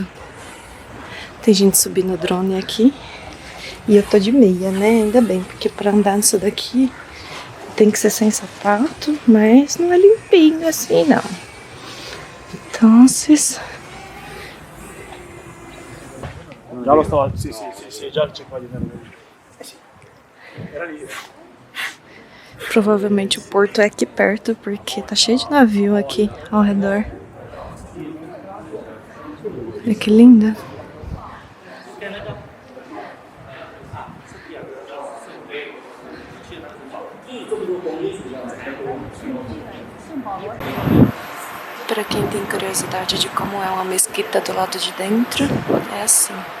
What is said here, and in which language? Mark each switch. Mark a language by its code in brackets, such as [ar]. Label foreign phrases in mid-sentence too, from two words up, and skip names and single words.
[pt] Tem gente subindo o drone aqui. E eu tô de meia, né? Ainda bem, porque pra andar nisso daqui tem que ser sem sapato, mas não é limpinho assim, não. Então, [it] Já lo stavo, sì, già cercavo di andare. [pt] Provavelmente o porto é aqui perto, porque tá cheio de navio aqui ao redor. Olha que linda. Para quem tem curiosidade de como é uma mesquita do lado de dentro, é assim.